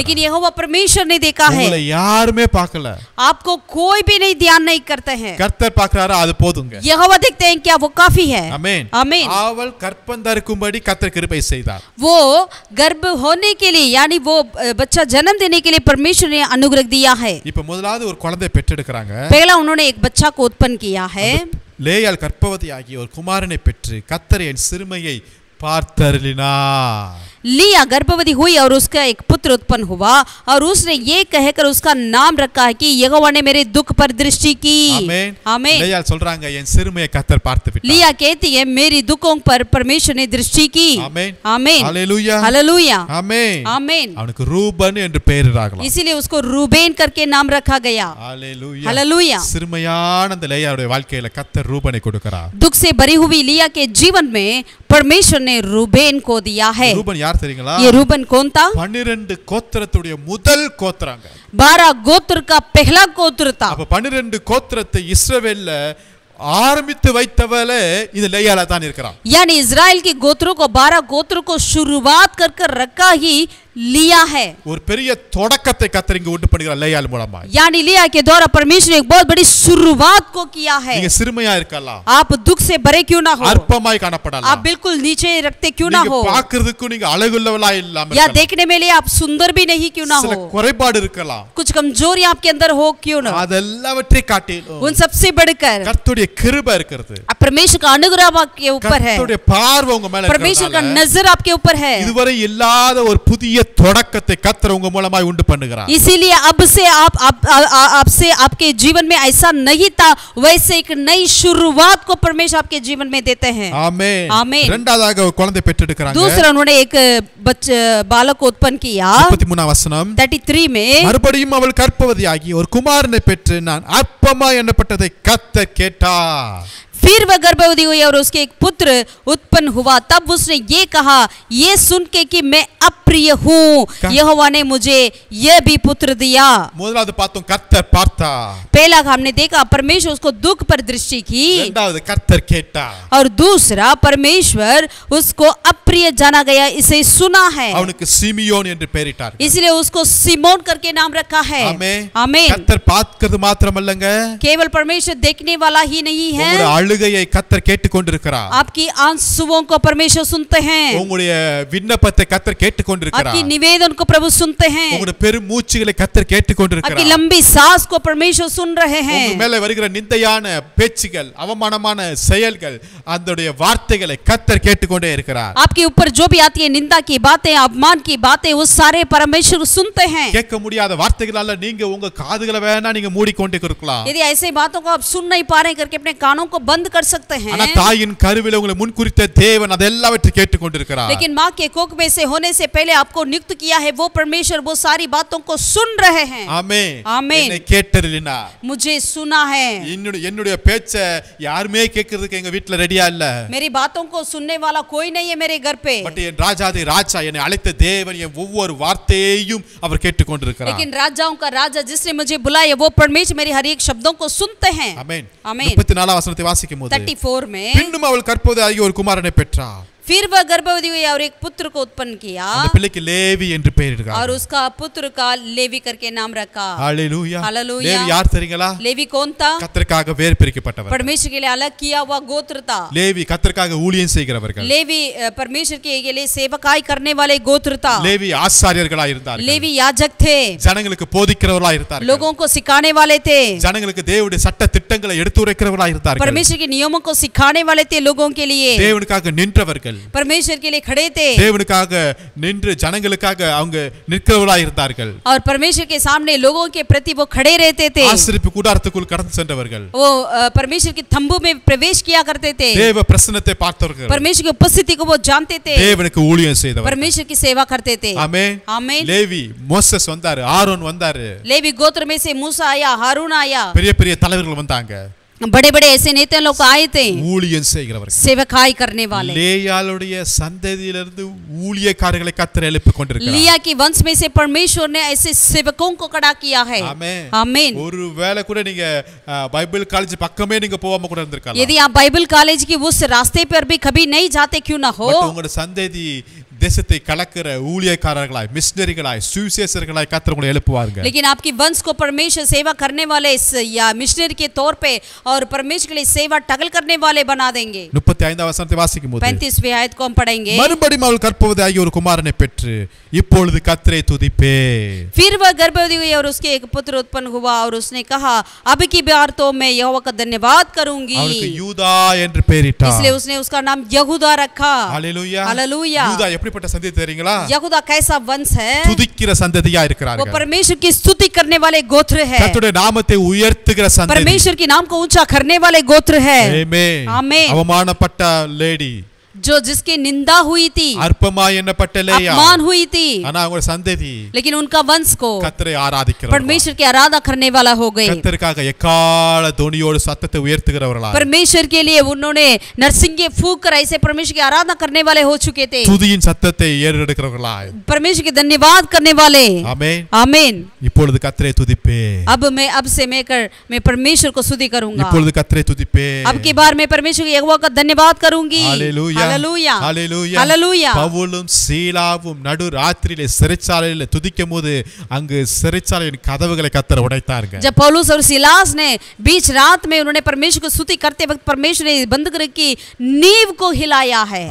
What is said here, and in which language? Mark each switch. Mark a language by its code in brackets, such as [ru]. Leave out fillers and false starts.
[hi] लेकिन यहोवा परमेश्वर ने देखा है। [ta] உங்களை யாருமே பார்க்கல, [hi] आपको कोई भी नहीं ध्यान नहीं करते हैं, [ta] கர்த்தர் பார்க்கறாரா? அது போதுங்க. [hi] यहोवा देखते हैं क्या? वो काफी है। [ta] ஆமென். [hi] आमीन। [ta] அவள் கற்பந்தரிக்கும்படி கர்த்தர் கிருபை செய்தார். [hi] वो गर्भ होने के लिए, यानी वो बच्चा जन्म देने के लिए परमेश्वर ने अनुग्रह दिया है। [ta] இப்ப முதலாவது ஒரு குழந்தை பெற்றெடுக்கறாங்க. [hi] पहला उन्होंने एक बच्चा को उत्पन्न किया है। [ta] லேயாள் கர்ப்பவதியாகி ஒரு குமாரனை பெற்று கர்த்தர் என் சிறுமையை பார்த்தருளினார். [hi] लिया गर्भवती हुई और उसका एक पुत्र उत्पन्न हुआ और उसने ये कहकर उसका नाम रखा है कि यहोवा ने मेरे दुख पर दृष्टि की। [ta] ஆமென். [hi] आमीन। [ta] லேயாள் சொல்றாங்க, என் சிறுமையை கர்த்தர் பார்த்து விட்டார். [hi] लिया कहती है मेरी दुखों पर परमेश्वर ने दृष्टि की। [ta] ஆமென். [hi] आमीन। [ta] ஹalleluya. [hi] हालेलुया। [ta] ஆமென். [hi] आमीन। [ta] அவனுக்கு ரூபன் என்று பெயரிடலாம். [hi] इसीलिए उसको रूबेन करके नाम रखा गया। [ta] ஹalleluya. [hi] हालेलुया। [ta] சிறுமையான அந்த லேயாளுடைய வாழ்க்கையில கர்த்தர் ரூபனை கொடுக்கிறார். [hi] दुख से भरी हुई लिया के जीवन में परमेश्वर ने रूबेन को दिया है। [ta] ரூபன் யார் தெரியுங்களா? [hi] ये रूबन कौन था? [ta] 12 கோத்திரத்துடைய முதல் கோத்திரங்க. [hi] 12 गोत्र का पहला गोत्र था। [ta] அப்ப 12 கோத்திரத்தை இஸ்ரவேல்ல ஆரம்பித்து வைத்தவளே இது லேயாளா தான் இருக்கிறான். [hi] यानी इजराइल के गोत्रों को 12 गोत्रों को शुरुआत कर रखा ही लिया है। [ta] ஒரு பெரிய தொடக்கத்தை கர்த்தர் இங்க உண்டு பண்ணுகிறார் லேயாள் மூலமா. [hi] यानी लिया के द्वारा परमेश्वर ने एक बहुत बड़ी शुरुआत को किया है। [ta] நீங்க சிறுமையா இருக்கலாம், [hi] आप दुख से भरे क्यों ना हो, [ta] அற்பமாய் காணப்படலாம், [hi] आप बिल्कुल नीचे रखते क्यों ना हो, [ta] நீங்க பார்க்கிறதுக்கு நீங்க அழகுள்ளவளா இல்லாம [hi] या [ta] இருக்கலாம், [hi] देखने में लिए आप सुंदर भी नहीं क्यों ना [ta] சில [hi] हो, [ta] குறைபாடு இருக்கலாம், [hi] कुछ कमजोरी आपके अंदर हो क्यों ना, [ta] அதெல்லாவற்றை காட்டிலும் [hi] उन सबसे बढ़कर [ta] கர்த்தருடைய கிருபை இருக்கிறது. [hi] परमेश्वर का अनुग्रह आपके ऊपर है, [ta] கர்த்தருடைய பார்வை உங்க மேல [hi] परमेश्वर का [ta] இருக்கிறதுனால [hi] नजर आपके ऊपर है। [ta] இதுவரை இல்லாத ஒரு புதிய தொடக்கத்தை கர்த்தர் உங்க மூலமாய் உண்டு பண்ணுகிறார். [hi] इसीलिए अब से आपसे आपके जीवन में ऐसा नहीं था, वैसे एक नई शुरुआत को परमेश्वर आपके जीवन में देते हैं। [ta] ஆமென். ஆமென்। இரண்டாவதாக ஒரு குழந்தை பெற்றெடுக்கறாங்க. [hi] दूसरा उन्होंने एक बालक को उत्पन्न किया। [ta] 33 வசனம். [hi] 33 में [ta] மறுபடியும் அவள் கர்ப்பவதியாகி ஒரு குமாரனை பெற்று நான் அற்பமா எண்ணப்பட்டதை கர்த்தர் கேட்டார். [hi] फिर वह गर्भवती हुई और उसके एक पुत्र उत्पन्न हुआ। तब उसने ये कहा, ये सुन के कि मैं अप्रिय हूँ, यहोवा ने मुझे यह भी पुत्र दिया। [ta] முதலாவது பார்த்தோம் கர்த்தர் பார்த்தார். [hi] पहला हमने देखा परमेश्वर उसको दुख पर दृष्टि की, [ta] இரண்டாவது கர்த்தர் கேட்டார். [hi] और दूसरा परमेश्वर उसको अप्रिय जाना गया, इसे सुना है, [ta] அவனுக்கு சிமியோன் என்று பெயரிட்டார். [hi] इसलिए उसको सिमोन करके नाम रखा है। [ta] ஆமென். [hi] आमीन। [ta] கர்த்தர் பார்க்கிறது மாத்திரமல்லங்க, [hi] केवल परमेश्वर देखने वाला ही नहीं है, [ta] உங்களுடைய அழுகையை கர்த்தர் கேட்டுக்கொண்டிருக்கிறார். [hi] आपकी आंसुओं को परमेश्वर सुनते हैं, [ta] உங்களுடைய விண்ணப்பத்தை கர்த்தர் கேட்டுக்கொண்டிருக்கிறார். [hi] आपकी निवेदन को प्रभु सुनते हैं, [ta] உங்களுடைய பெருமூச்சுகளை கர்த்தர் [hi] आपकी [ta] கேட்டுக்கொண்டிருக்கிறார். [hi] लंबी सांस को परमेश्वर सुन रहे [ta] உங்க [hi] हैं, [ta] மேல வருகிற நிந்தையான பேச்சுகள், அவமானமான செயல்கள், அதோடைய வார்த்தைகளை கர்த்தர் கேட்டுக்கொண்டே இருக்கிறார். [hi] आपके ऊपर जो भी आती है निंदा की बातें, अपमान की बातें, वो सारे परमेश्वर सुनते हैं। [ta] கேட்க முடியாத வார்த்தைகளால நீங்க உங்க காதுகளை வேணா நீங்க மூடிக்கொண்டே இருக்கலாம். [hi] यदि ऐसे बातों को आप सुन नहीं पा रहे करके अपने कानों को बंद बंद कर सकते हैं, [ta] ஆனா தாயின் கருவிலே உங்களை முன்குறித்த தேவன் அதெல்லாவற்றையும் கேட்டுக்கொண்டிருக்கிறார். [hi] लेकिन माँ के कोख में से होने से पहले आपको नियुक्त किया है वो परमेश्वर वो सारी बातों को सुन रहे हैं। [ta] ஆமென். ஆமென். என்னை கேட்டறினா [hi] मुझे सुना है, [ta] என்னுடைய பேச்ச யாருமே கேட்கிறதுக்கு எங்க வீட்ல ரெடியா இல்ல. [hi] मेरी बातों को सुनने वाला कोई नहीं है मेरे घर पे, [ta] பட் என் ராஜாதி ராஜா என்னை அழைத்த தேவன் என் ஒவ்வொரு வார்த்தையையும் அவர் கேட்டுக்கொண்டிருக்கிறார். [hi] लेकिन राजाओं का राजा जिसने मुझे बुलाया वो परमेश्वर मेरी हर एक शब्दों को सुनते हैं। [ta] ஆமென். ஆமென். 34 வசனத்தை வாசிக்கும்போது [hi] 34 में [ta] பின்னும் அவள் கற்பவதியாகிய ஒரு குமாரனை பெற்றாள். [hi] फिर वह गर्भवती हुई और एक पुत्र को उत्पन्न किया [ta] அந்த பிள்ளைக்கு லேவி என்று பெயரிடுகிறார். [hi] और उसका पुत्र का लेवी करके नाम रखा। [ta] ஹalleluya. [hi] हालेलुया। [ta] லேவி யார் தெரியுங்களா? [hi] लेवी कौन था? [ta] கர்த்தருக்காக வேர் பிரிக்கப்பட்டவர். [hi] परमेश्वर के लिए अलग किया हुआ गोत्र था। [ta] லேவி கர்த்தருக்காக ஊழியம் செய்கிறவர்கள். [hi] लेवी परमेश्वर के लिए सेवकाई करने वाले गोत्र था। [ta] லேவி ஆசாரியர்களாய் இருந்தார்கள். [hi] लेवी याजक थे, [ta] ஜனங்களுக்கு போதிக்கிறவர்களாய் இருந்தார்கள். [hi] लोगों को सिखाने वाले थे, [ta] ஜனங்களுக்கு தேவனுடைய சட்ட திட்டங்களை எடுத்துரைக்கிறவர்களாய் இருந்தார்கள். [hi] परमेश्वर के नियमों को सिखाने वाले थे लोगों के लिए, [ta] தேவனுக்காக நின்றவர்கள். [hi] परमेश्वर के लिए खड़े थे, [ta] தேவனுக்காக நின்று ஜனங்களுக்காக அவங்க நிற்கிறவர்களாய் இருந்தார்கள். [hi] और परमेश्वर के सामने लोगों के प्रति वो खड़े रहते थे। [ta] ஆசரிப்பு கூடாரத்துக்குள் கடந்து சென்றவர்கள். [hi] वो परमेश्वर के तंबू में प्रवेश किया करते थे, [ta] தேவ பிரசன்னத்தை பார்த்தவர்கள். [hi] परमेश्वर की उपस्थिति को वो जानते थे, [ta] தேவனுக்கு ஊழியம் செய்தவர்கள். [hi] परमेश्वर की सेवा करते थे। [ta] ஆமென். [hi] आमीन। [ta] லேவி மோசஸ் வந்தாரு, ஆரோன் வந்தாரு, [hi] लेवी गोत्र में से मूसा आया, हारून आया, [ta] பெரிய பெரிய தலைவர்கள் வந்தாங்க. [hi] बड़े बड़े ऐसे नेता लोग आए थे, [ta] ஊழியம் செய்கிறவர்கள். [hi] सेवकाई करने वाले। [ta] லேயாளுடைய சந்ததியிலிருந்து ஊழியக்காரர்களை கர்த்தர் எழுப்பிக் கொண்டிருக்கிறார். [hi] लिया की वंश में से परमेश्वर ने ऐसे सेवकों को खड़ा किया है। [ta] ஆமென். [hi] आमीन। [ta] ஒருவேளை கூட நீங்க பைபிள் காலேஜ் பக்கமே நீங்க போகாம கூட இருந்திருக்கலாம். [hi] यदि आप बाइबल कॉलेज की उस रास्ते पर भी कभी नहीं जाते क्यों ना हो, [ta] பட் உங்களுடைய சந்ததி தேசத்தை கலக்கிற ஊழியக்காரர்களாய் மிஷனரிகளாய் சுவிசேஷர்களாய் கர்த்தர் உங்களை எழுப்புவார்கள். [hi] लेकिन आपकी वंश को परमेश्वर सेवा करने वाले या मिशनरी के तौर पे और परमेश्वर के लिए सेवा टगल करने वाले बना देंगे। [ta] 35 வசனத்தை வாசிக்கும்போது [hi] 35वीं आयत को हम पढ़ेंगे। [ta] மறுபடியும் அவள் கற்பவதியாகிய ஒரு குமாரனை பெற்று இப்பொழுது கர்த்தரை துதிப்பே. [hi] फिर वह गर्भवती हुई और उसके एक पुत्र उत्पन्न हुआ और उसने कहा अब की बार तो मैं यहोवा का धन्यवाद करूंगी। [ta] அவளுக்கு யூதா என்று பெயரிட்டார். [hi] इसलिए उसने उसका नाम यहूदा रखा। [ta] ஹalleluya. [hi] हालेलुया। [ta] யூதா எப்படிப்பட்ட சந்ததி தெரியுங்களா? [hi] यहूदा कैसा वंश है? [ta] துதிக்கிற சந்ததியா [hi] वो [ta] இருக்கிறார்கள். [hi] परमेश्वर की स्तुति करने वाले गोत्र है, [ta] கர்த்தருடைய நாமத்தை உயர்த்துகிற சந்ததி. [hi] परमेश्वर के नाम को ऊंचा करने वाले गोत्र है। [ta] ஆமென். [hi] आमीन। [ta] அவமானப்பட்ட லேடி, [hi] जो जिसकी निंदा हुई थी, [ta] அற்பமாய் எண்ணப்பட்ட லேயா, [hi] अपमान हुई थी, [ta] ஆனா அவங்க சந்ததி [hi] लेकिन उनका वंश को [ta] கர்த்தரை ஆராதிக்கிறவர்கள். [hi] परमेश्वर की आराधना करने वाला हो गए। [ta] கர்த்தருக்காக எக்கால துணியோடு சத்தத்தை உயர்த்துகிறவர்களாய், [hi] परमेश्वर के लिए उन्होंने नरसिंगे फूंक कर ऐसे परमेश्वर की आराधना करने वाले हो चुके थे, [ta] துதியின் சத்தத்தை ஏறெடுக்கிறவர்களாய், [hi] परमेश्वर के धन्यवाद करने वाले। [ta] ஆமென். [hi] आमीन। [ta] இப்பொழுது கர்த்தரை துதிப்பே. [hi] अब से मैं परमेश्वर को स्तुति करूंगा। [ta] இப்பொழுது கர்த்தரை துதிப்பே. [hi] अब की बार मैं परमेश्वर के यहोवा का धन्यवाद करूंगी। हालेलुया. हालेलुया। हालेलुया. हालेलुया। [ta] பவுலும் சீலாவும் நடு ராத்திரியிலே சிறைச்சாலையில துதிக்கும்போது அங்கு சிறைச்சாலையின் கதவுகளை கர்த்தர் உடைத்தார்கள். [hi] जब पौलुस और सिलास ने बीच रात में उन्होंने परमेश्वर को स्तुति करते वक्त परमेश्वर ने बंधक की नींव को हिलाया है।